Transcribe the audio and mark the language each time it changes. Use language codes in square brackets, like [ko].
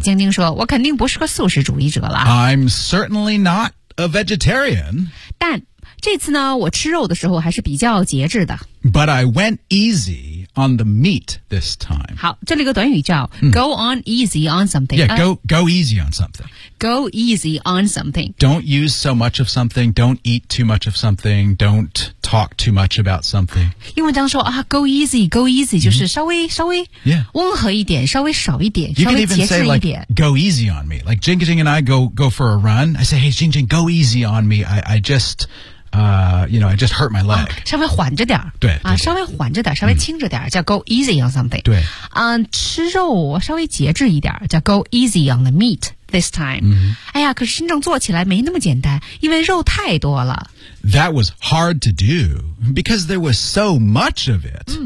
[zh] 晶晶说，我肯定不是个素食主义者了。 [en] I'm certainly not a vegetarian. [zh] 但这次呢，我吃肉的时候还是比较节制的。 [en] But I went easy on the meat this time. [zh] 好，这里有个短语叫 [en] go on easy on something. Yeah, go easy on something. Go easy on something. Don't use so much of something. Don't eat too much of something. Don't talk too much about something. [zh] 英文这样说啊 ， [en] go easy, go easy [zh] 就是稍微温和一点，稍微少一点，稍微节制一点。 [en] You can even say like go easy on me. Like Jing Jing and I go for a run. I say, hey Jing Jing, go easy on me. I just hurt my leg. [zh] 稍微缓着点儿。对。稍微缓着点儿，稍微轻着点儿，叫 [en] go easy on something. [zh] 对。吃肉稍微节制一点儿，叫 [en] go easy on the meat this time. [zh] 哎呀，可是真正做起来没那么简单，因为肉太多了。 [en] That was hard to do because there was so much of it.